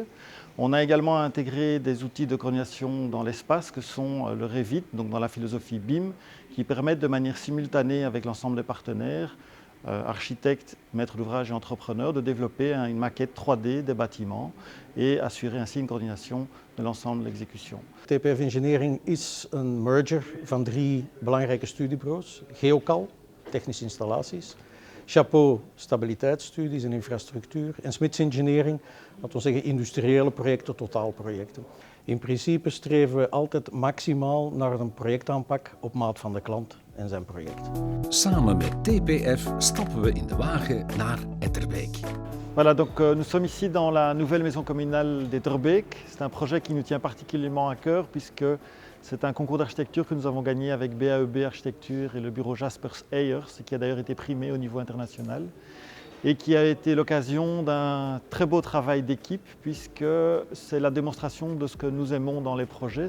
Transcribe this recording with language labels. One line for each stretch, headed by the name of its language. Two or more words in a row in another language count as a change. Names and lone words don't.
French: On a également intégré des outils de coordination dans l'espace que sont le Revit, donc dans la philosophie BIM, qui permettent de manière simultanée avec l'ensemble des partenaires, architectes, maîtres d'ouvrage et entrepreneurs, de développer une maquette 3D des bâtiments et assurer ainsi une coordination de l'ensemble de l'exécution.
Dutch: TPF Engineering is een merger van 3 belangrijke studiebureaus. Geocal, technische installaties. Chapeau, stabiliteitsstudies en infrastructuur. En Smits Engineering, laten we zeggen industriële projecten, totaalprojecten. In principe streven we altijd maximaal naar een projectaanpak op maat van de klant en zijn project. Samen met TPF stappen we in de wagen naar Etterbeek.
French: Voilà, donc nous sommes ici dans la nouvelle maison communale d'Etterbeek. C'est un projet qui nous tient particulièrement à cœur puisque c'est un concours d'architecture que nous avons gagné avec BAEB Architecture et le bureau Jaspers Ayers, qui a d'ailleurs été primé au niveau international et qui a été l'occasion d'un très beau travail d'équipe puisque c'est la démonstration de ce que nous aimons dans les projets.